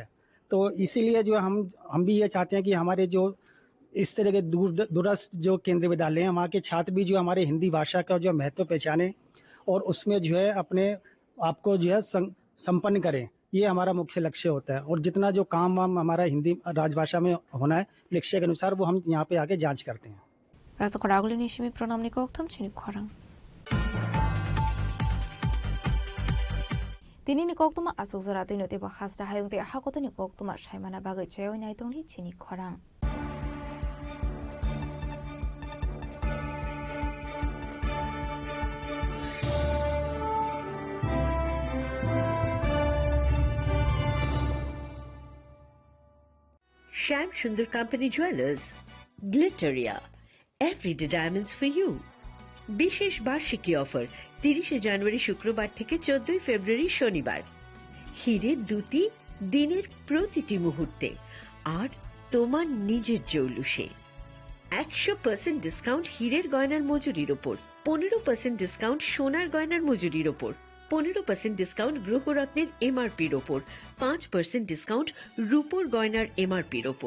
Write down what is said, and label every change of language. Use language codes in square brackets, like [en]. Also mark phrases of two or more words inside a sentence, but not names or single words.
[hi] तो इसीलिए जो हम भी ये चाहते हैं कि हमारे जो इस तरह के दूरस्थ जो केंद्रीय विद्यालय हैं वहाँ के छात्र भी जो हमारे हिंदी भाषा का जो महत्व पहचाने और उसमें जो है अपने आपको जो है संपन्न करें। ये हमारा मुख्य लक्ष्य होता है और जितना जो काम वाम हमारा हिंदी राजभाषा में होना है लक्ष्य के अनुसार वो हम यहाँ पे आके जांच करते हैं। [trp] Tini ni kok tuma asuk zara tini te ba khasta hayung te hakoto ni kok tuma shaimana bagai chayo nai tong ni chini khorang. [en] Shyam Sundar Company Jewelers, Glitteria, everyday diamonds for you. [bn] বিশেষ বার্ষিকী অফার 30 জানুয়ারি শুক্রবার থেকে 14 ফেব্রুয়ারি শনিবার। হীরের দুটি দিনের প্রতিটি মুহূর্তে আর তোমার নিজের জৌলুসে 100% ডিসকাউন্ট হীরের গয়নার মজুরির উপর, 15% ডিসকাউন্ট সোনার গয়নার মজুরির উপর, 15% ডিসকাউন্ট গ্রহরত্নের এমআরপির উপর, 5% ডিসকাউন্ট রূপোর গয়নার এমআরপির উপর।